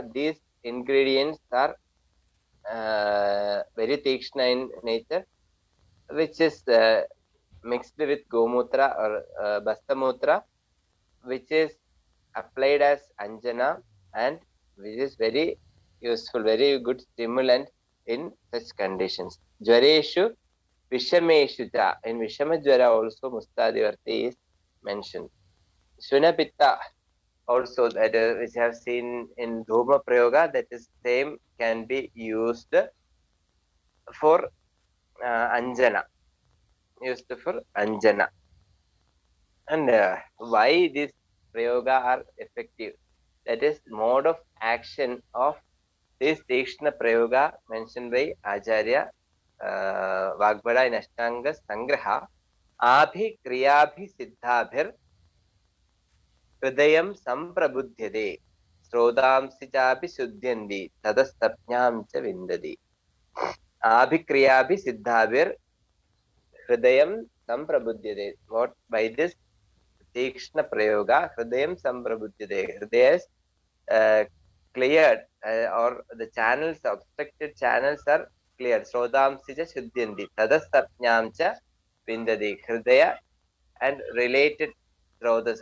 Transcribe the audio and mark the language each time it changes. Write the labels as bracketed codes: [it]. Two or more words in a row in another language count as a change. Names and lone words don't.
[en] These ingredients are very Tikshna in nature, which is mixed with Gomutra or Bastamutra, which is applied as Anjana and which is very useful, very good stimulant in such conditions. [sa] Jwareshu, Vishameshu cha. [en] In [sa] Vishama Jwara [en] also Mustadivarti is mentioned. Sunapitta also, that which I have seen in [sa] Dhuma Prayoga, [en] that is same can be used for Anjana. Used for Anjana. And why these Prayoga are effective? That is mode of action of this [sa] Tikshna Prayoga [en] mentioned by Acharya Vagbhara in Ashtanga Sangraha. [sa] Abhi Kriyabhi Siddhabhir Hridayam Samprabudhyade Srodamsi Chapi Sudhyandi Tadastapnyam Cha Vindadi. Abhi Kriyabi Siddhabhir Hridayam Samprabudhyade. [en] What by this [sa] Tikshna Prayoga, Hridayam Samprabudhyade. [en] Hridaya is cleared or the channels, obstructed channels are cleared. [sa] Srodamsi Cha Shuddhyandi Tadastapnyam Cha Vindadi. [en] Hridaya and related Srotas.